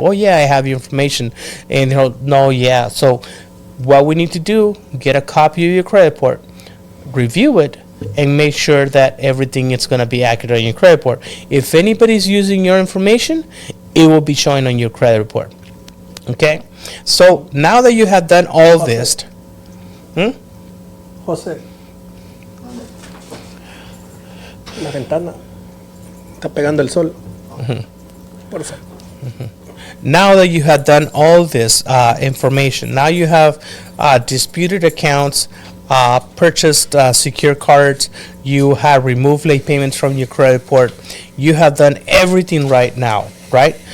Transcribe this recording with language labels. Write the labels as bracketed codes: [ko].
[en] Oh yeah, I have your information. And they're like, no, yeah. So what we need to do, get a copy of your credit report, review it, and make sure that everything is going to be accurate on your credit report. If anybody's using your information, it will be showing on your credit report. Okay? So now that you have done all this, [es] José, la ventana está pegando el sol. Por favor. [en] Now that you have done all this information, now you have disputed accounts, purchased secure cards, you have removed late payments from your credit report, you have done everything right now, right?